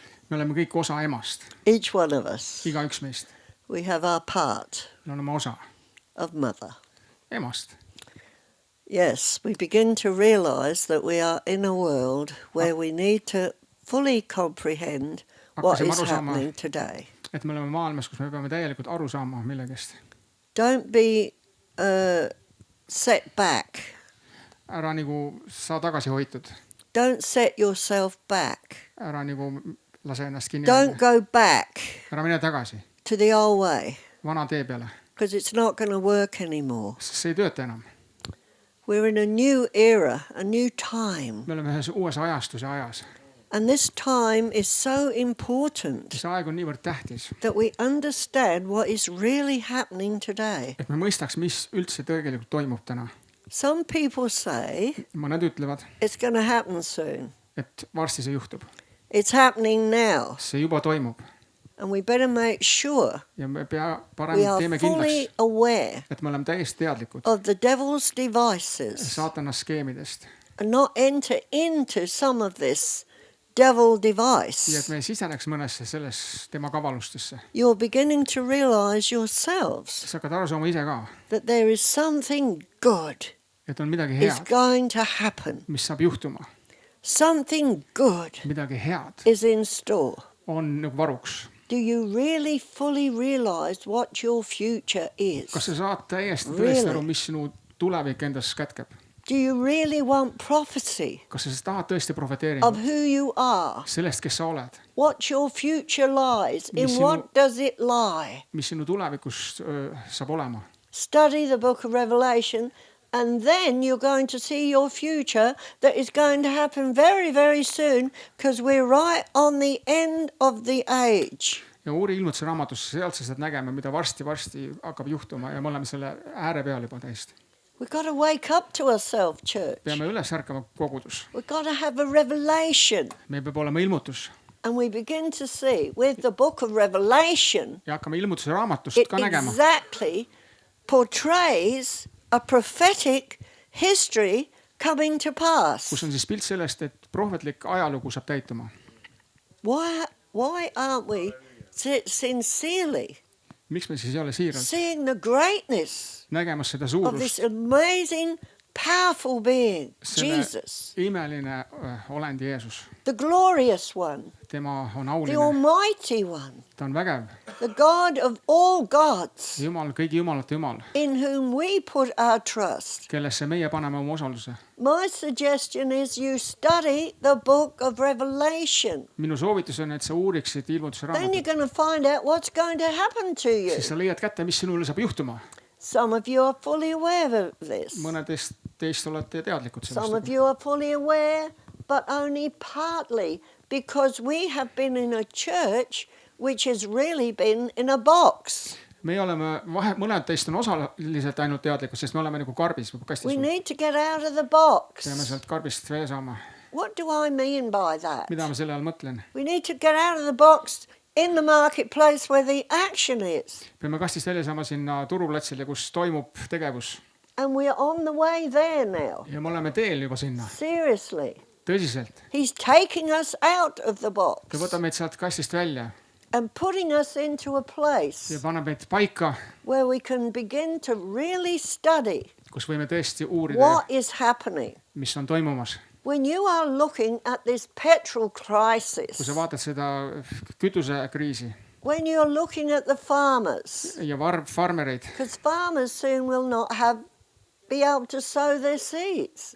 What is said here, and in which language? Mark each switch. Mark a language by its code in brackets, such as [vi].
[et] Me oleme kõik osa emast. [en] each one of us. [et] Igaüks meist. [en] We have our part [et] Me oleme osa [en] of mother. [et] emast. [en] Yes, we begin to realize that we are in a world where we need to fully comprehend what [et] Hakkasime [en] is [et] aru saama, [en] happening today. [et] et me oleme maailmas, kus me peame täielikult aru saama millegest. [en] Don't be set back. [et] Ära nagu saa tagasi hoitud. [en] Don't set yourself back. [et] Ära nagu lase ennast kinni. [en] Don't go back [et] Ära mine tagasi [en] to the old way [et] vana tee peale. [en] because it's not going to work anymore. [et] Sest see ei tööta enam. [en] We're in a new era, a new time. [et] Me oleme ühes uues ajastuse ajas. [en] And this time is so important [et] See aeg on niivõrd tähtis, [en] that we understand what is really happening today. [et] et me mõistaks, mis üldse tegelikult toimub täna. [en] Some people say [et] Mõned ütlevad, [en] it's going to happen soon. [et] et varsti see juhtub. [en] It's happening now. [et] See juba toimub. [en] And we better make sure [et] Ja me parem [en] we are [et] teeme [en] fully [et] kindlaks, [en] aware [et] et me oleme täiesti teadlikud [en] of the devil's devices [et] saatana skeemidest. [en] and not enter into some of this devil [et] Ja et [en] device. [et] me siseneks mõnesse selles tema kavalustesse. [en] You're beginning to realize yourselves [et] Sa hakkad aru saama ise ka, [en] that there is something good [et] et on midagi [en] is [et] head, [en] going to happen. [et] mis saab juhtuma. [en] Something good [et] Midagi head [en] is in store. [et] on nagu varuks. [en] Do you really fully realize what your future is? [et] Kas sa saad täiesti [en] Really? [et] tõesti aru, mis sinu tulevik endas kätkeb? [en] Do you really want prophecy [et] Kas sa tahad tõesti [en] of [et] profeteerida [en] who you are? [et] sellest, kes sa oled, [en] What your future lies? In [et] Mis [en] what [et] sinu- [en] does it lie? [et] mis sinu tulevikus saab olema? [en] Study the book of Revelation, and then you're going to see your future that is going to happen very, very soon because we're right on the end of the age. [et] Ja uuri ilmutuse raamatusse, sealt sa saad nägema, mida varsti hakkab juhtuma ja me oleme selle ääre peal juba täiesti. [en] We've got to wake up to ourselves, church. [et] Peame üles ärkama kogudus. [en] We've got to have a revelation. [et] Meil peab olema ilmutus [en] And we begin to see with the book of Revelation, [et] ja hakkame ilmutuse raamatust [en] it [et] ka nägema, [en] exactly portrays a prophetic history coming to pass. [et] kus on siis pilt sellest, et prohvetlik ajalugu saab täituma. [en] Why aren't we sincerely [et] Miks me siis ei ole siiralt [en] seeing the greatness [et] nägemas seda [en] of [et] suurust, [en] this amazing, powerful being, [et] selle [en] Jesus, [et] imeline olend Jeesus. [en] the glorious one, [et] Tema on [en] the [et] auline, [en] almighty one, [et] ta on vägev, [en] the God of all gods, [et] Jumal, kõigi jumalate Jumal, [en] in whom we put our trust. [et] kellesse meie paneme oma osaluse. [en] My suggestion is you study the book of Revelation. [et] Minu soovitus on, et sa uuriksid ilmutuse [en] Then you're [et] raamatut, [en] going to find out what's going to happen to you. [et] siis sa leiad kätte, mis sinule saab juhtuma. [en] Some of you are fully aware of this. [et] Mõnedest teist olete teadlikud [en] Some of [et] sellest. [en] you are fully aware, but only partly, because we have been in a church which has really been in a box. [et] Meie oleme, mõned teist on osaliselt ainult teadlikud, sest me oleme nagu karbis või kastis. [en] We need to get out of the box. [et] Peame sealt karbist välja saama. [en] What do I mean by that? [et] Mida ma selle all mõtlen? [en] We need to get out of the box in the marketplace where the action is. [et] Peame kastist välja saama sinna turuplatsile, kus toimub tegevus. [en] And we are on the way there now. [et] Ja me oleme teel juba sinna. [en] Seriously. [et] Tõsiselt. [en] He's taking us out of the box [et] Ta võtab meid sealt kastist välja [en] and putting us into a [et] ja [en] place [et] paneb meid paika, [en] where we can begin to really study [et] kus võime tõesti uurida, [en] what is happening. [et] mis on toimumas. [en] When you are looking at this petrol [et] Kui [en] crisis, [et] sa vaatad seda kütusekriisi [en] when you're looking at the farmers, [et] ja farmereid, [en] because farmers soon will not be able to sow their seeds.